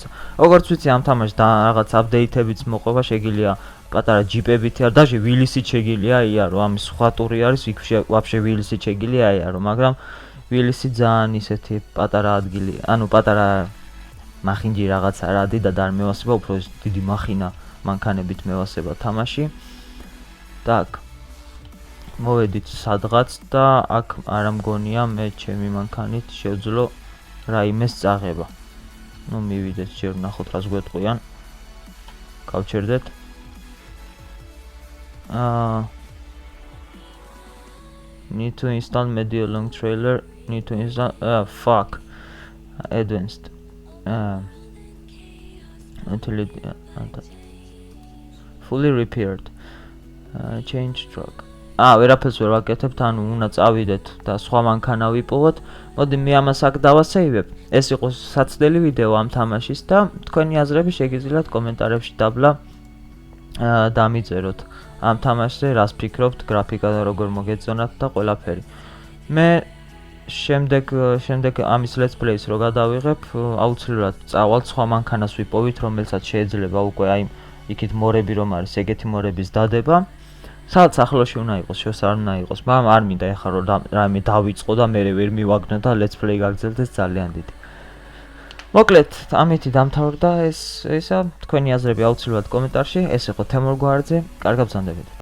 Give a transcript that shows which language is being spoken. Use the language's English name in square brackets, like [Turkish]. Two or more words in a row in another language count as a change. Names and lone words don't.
[Georgian] როგორც ვიცი, ამ თამაშს და რაღაც აპდეიტებიც მოყვება, შეგიძლია პატარა ჯიპებითი არ დაჟე ვილისით შეგიძლია იარო, ამის სხვა ტური არის, იქ ვაფშე ვილისით შეგიძლია იარო, მაგრამ ვილისი ძალიან ისეთი პატარა ადგილი, ანუ პატარა მახინჯი რაღაცა რა დიდა და არ მევასება, უფრო დიდი მახინა მანქანებით მევასება თამაში. так მოვედით სადღაც და აქ არ მგონია მე ჩემი მანქანით შევძლო რაიმეს წაღება. ნუ მივიდეთ ჯერ ნახოთ რას გვეტყვიან. გავჩერდეთ. [English] Need to install media long trailer. Need to install fuck advanced. Until it fully repaired. Change truck. [Georgian] ვერაფერს ვერ ვაკეთებთ, ანუ უნდა წავიდეთ და სხვა მანქანა ვიპოვოთ. მოდი მე ამას აქ დავასეივებ. ეს იყო საცდელი ვიდეო ამ თამაშის და თქვენი აზრები შეგიძლიათ კომენტარებში დაბლა დამიწეროთ. ამ თამაშზე რას ფიქრობთ, გრაფიკა და როგორ მოგეწონათ და ყველაფერი. მე შემდეგ ამის [English] let's play- [Georgian] ს რო გადავიღებ, აუცილებლად წავალ სხვა მანქანას ვიპოვით, რომელსაც შეიძლება უკვე აი იქით მორები რომ არის, ეგეთი მორების დადება. სადაც ახლოში უნდა იყოს, შორს არ უნდა იყოს, მაგრამ არ მინდა ეხლა რომ რაიმე დავიწყო და მე ვერ მივაგნო და [English] let's play [Georgian] გაგრძელდეს ძალიან დიდი. მოკლედ, ამითი დამთავრდა ესა, თქვენი აზრები აუცილებლად კომენტარში, ეს იყო თემურ გვარდზე, კარგად ბრძანდებით.